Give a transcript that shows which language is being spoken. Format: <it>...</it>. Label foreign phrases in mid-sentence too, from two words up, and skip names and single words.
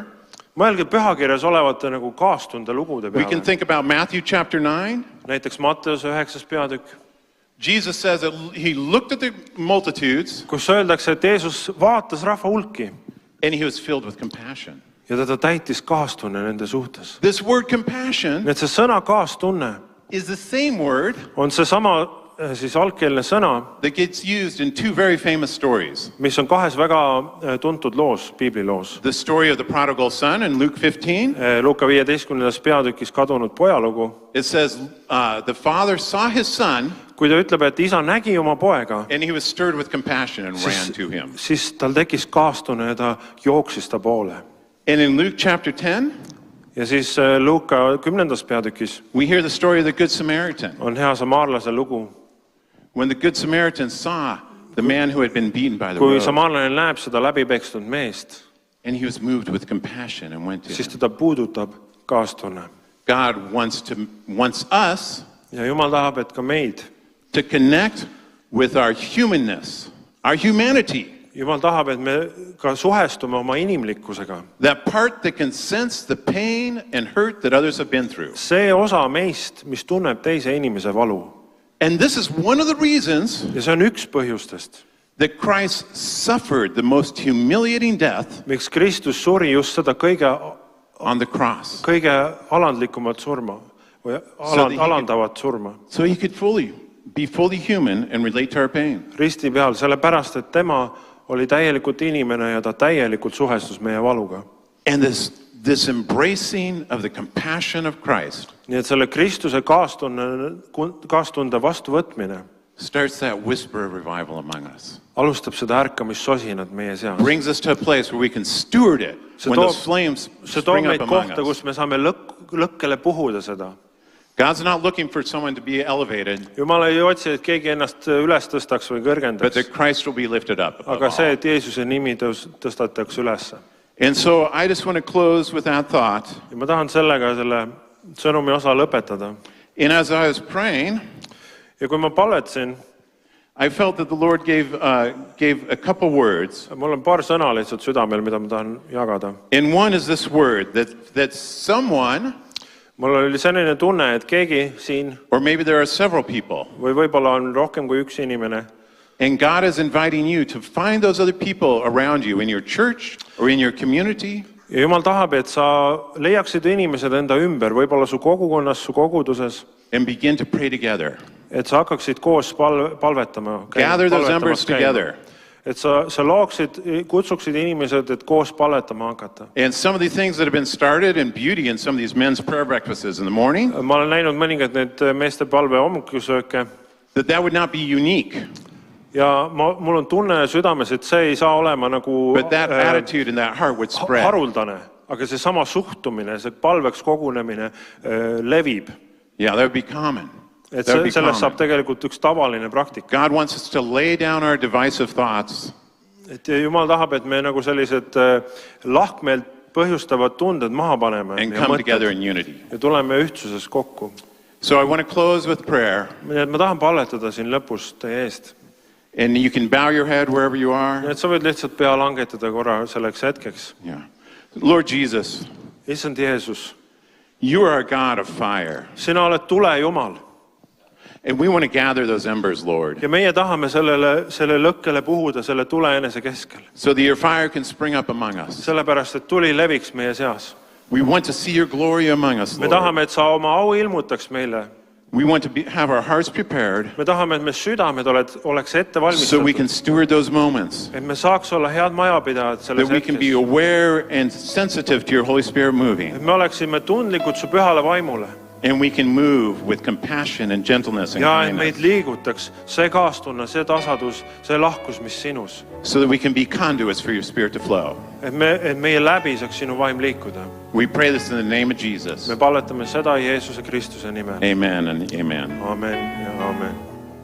<et>Mõelge pühakirjas olevate nagu kaastunde lugude</et> <en>we can</en> <et>peale.</et> <en>think about Matthew chapter 9,</en> <et>Näiteks Matteuse 9. peatükk,</et> <en>Jesus says that he looked at the multitudes</en> <et>kus öeldakse, et Jeesus vaatas rahva hulki</et> <en>and he was filled with compassion.</en> <et>ja ta täitis kaastunne nende suhtes.</et> <en>This word compassion</en> <et>Nii et see sõna kaastunne</et> <en>is the same word</en> <et>on seesama siis algkeelne sõna,</et> <en>that gets used in two very famous stories.</en> <et>mis on kahes väga tuntud loos, piibliloos.</et> <en>The story of the prodigal son in Luke 15.</en> <et>Luuka 15. peatükis kadunud pojalugu.</et> <en>It says the father saw his son</en> <et>Kui ta ütleb, et isa nägi oma poega,</et> <en>and he was stirred with compassion and ran to him.</en> <et>siis tal tekkis kaastunne ja ta jooksis ta poole.</et> <en>And in Luke chapter 10,</en> <et>Ja siis Luuka 10. peatükis</et> <en>we hear the story of the Good Samaritan.</en> <et>on hea samaarlase lugu.</et> <en>When the Good Samaritan saw the man who had been beaten by the</en> <et>Kui</et> <en>road,</en> <et>samaarlane näeb seda läbipekstud meest,</et> <en>and he was moved with compassion and went to</en> <et>siis</et> <en>him.</en> <et>teda puudutab kaastunne.</et> <en>God wants us</en> <et>Ja Jumal tahab, et ka meid.</et> <en>to connect with our humanness, our humanity.</en> <et>Jumal tahab, et me ka suhestume oma inimlikkusega.</et> <en>That part that can sense the pain and hurt that others have been through.</en> <et>See osa meist, mis tunneb teise inimese valu.</et> <en>And this is one of the reasons</en> <et>Ja see on üks põhjustest,</et> <en>that Christ suffered the most humiliating death</en> <et>miks Kristus suri just seda</et> <en>on the cross.</en> <et>kõige alandlikumat surma või alandavat surma.</et> <en>So he could be fully human and relate to our pain.</en> <et>Risti peal, sellepärast, et tema oli täielikult inimene ja ta täielikult suhestus meie valuga.</et> <en>And this embracing of the compassion of Christ</en> <et>Nii et selle Kristuse kaastunde vastuvõtmine</et> <en>starts that whisper of revival among us.</en> <et>alustab seda ärkamissosinat meie seas.</et> <en>Brings us to a place where we can steward it when those flames</en> <et>See toob</et> <en>spring up</en> <et>meid</et> <en>among</en> <et>kohta,</et> <en>us.</en> <et>kus me saame lõkkele puhuda seda.</et> <en>God's not looking for someone to be elevated,</en> <et>Jumal ei otsi, et keegi ennast üles tõstaks või</et> <en>but</en> <et>kõrgendaks,</et> <en>that Christ will be lifted up above</en> <et>aga see,</et> <en>all.</en> <et>et Jeesuse nimi tõstatakse üles.</et> <en>And so I just want to close with that thought.</en> <et>Ja ma tahan sellega selle sõnumi osa lõpetada.</et> <en>And as I was praying,</en> <et>Ja kui ma palvetasin,</et> <en>I felt that the Lord gave a couple words.</en> <et>mul on paar sõna lihtsalt südamel, mida ma tahan jagada.</et> <en>And one is this word, that someone,</en> <et>Mul oli selline tunne, et keegi siin</et> <en>or maybe there are several people,</en> <et>või võib-olla on rohkem kui üks inimene,</et> <en>and God is inviting you to find those other people around you in your church or in your community.</en> <et>ja Jumal tahab, et sa leiaksid inimesed enda ümber, võib-olla su kogukonnas, su koguduses,</et> <en>And begin to pray together.</en> <et>et sa hakkaksid koos palvetama.</et> <en>Gather those embers together.</en> <et>Et sa kutsuksid inimesed, et koos palvetama hakata.</et> <en>And some of the things that have been started in beauty in some of these men's prayer breakfasts in the morning,</en> <et>Ma olen näinud mõningad need meeste palve hommikusööke</et> <en>that would not be unique.</en> <et>ja mul on tunne südames, et see ei saa olema nagu</et> <en>But that attitude and that heart would spread.</en> <et>haruldane, aga see sama suhtumine, see palveks kogunemine levib.</et> <en>Yeah, that would be common.</en> <et>Et</et> <en>That would be</en> <et>sellest saab</et> <en>common.</en> <et>tegelikult üks tavaline praktika.</et> <en>God wants us to lay down our divisive thoughts</en> <et>Et Jumal tahab, et me nagu sellised lahkmeelt põhjustavad tunded maha paneme</et> <en>and</en> <et>ja</et> <en>come together</en> <et>mõtted</et> <en>in unity.</en> <et>ja tuleme ühtsuses kokku.</et> <en>So I want to close with prayer.</en> <et>Nii et ma tahan palvetada siin lõpus teie eest.</et> <en>And you can bow your head wherever you</en> <et>Nii</et> <en>are.</en> <et>et sa võid lihtsalt pea langetada korra selleks hetkeks.</et> <en>Yeah. Lord Jesus,</en> <et>Issand Jeesus,</et> <en>you are a God of fire.</en> <et>sina oled tule Jumal</et> <en>And we want to gather those embers, Lord,</en> <et>ja meie tahame selle lõkkele puhuda selle tule enese keskel.</et> <en>so that your fire can spring up among us.</en> <et>Sellepärast, et tuli leviks meie seas.</et> <en>We want to see your glory among us,</en> <et>Me</et> <en>Lord.</en> <et>tahame, et sa oma au ilmutaks meile.</et> <en>We want to have our hearts prepared</en> <et>Me tahame, et me südamed oleks ette</et> <en>so we</en> <et>valmistatud.</et> <en>can steward those moments,</en> <et>Et me saaks olla head majapidajad</et> <en>that</en> <et>selles</et> <en>we can be</en> <et>hetkes.</et> <en>aware and sensitive to your Holy Spirit moving,</en> <et>Et me oleksime tundlikud su pühale vaimule.</et> <en>and we can move with compassion and gentleness and</en> <et>Ja et meid</et> <en>kindness,</en> <et>liigutaks see kaastunne, see tasadus, see lahkus, mis sinus.</et> <en>so that we can be conduits for your Spirit to flow.</en> <et>Et meie läbi saaks sinu vaim liikuda.</et> <en>We pray this in the name of Jesus.</en> <et>Me palvetame seda Jeesuse Kristuse nimel.</et> <en>Amen and amen.</en> <et>Amen ja amen.</et>